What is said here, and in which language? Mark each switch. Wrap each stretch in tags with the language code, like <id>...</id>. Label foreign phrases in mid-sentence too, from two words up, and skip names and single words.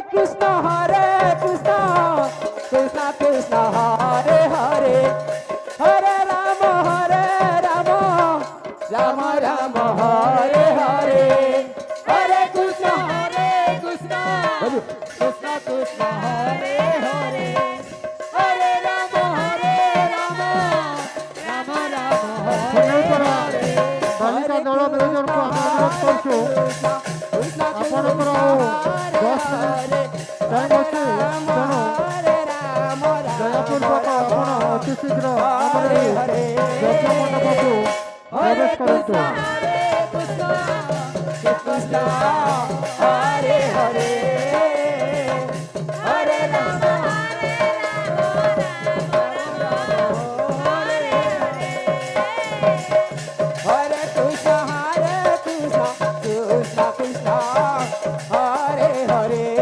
<sa>কৃষ্ণ কৃষ্ণ কৃষ্ণ হরে হরে হরে রাম রাম রাম হরে হরে হরে কৃষ্ণ কৃষ্ণ কৃষ্ণ হরে হরে হরে রাম রাম রাম</sa> <or>ଖୁଣ୍ଡେଇପଡ଼ା ବାଳିକା ଦଳ ମ୍ୟାନେଜରଙ୍କୁ ଆମେ ଅନୁରୋଧ କରୁଛୁ ଆପଣଙ୍କର ଆଉ 10</or> <en>minute time</en> <or>ଅଛି। ତେଣୁ ଦୟାପୂର୍ବକ ଆପଣ ଅତି ଶୀଘ୍ର ଆମର ଏହି ଯଜ୍ଞ ମଣ୍ଡପକୁ ପ୍ରବେଶ କରନ୍ତୁ।</or> <sa>কৃষ্ণ হরে হরে হরে রাম হরে কৃষ্ণ কৃষ্ণ কৃষ্ণ হরে হরে</sa>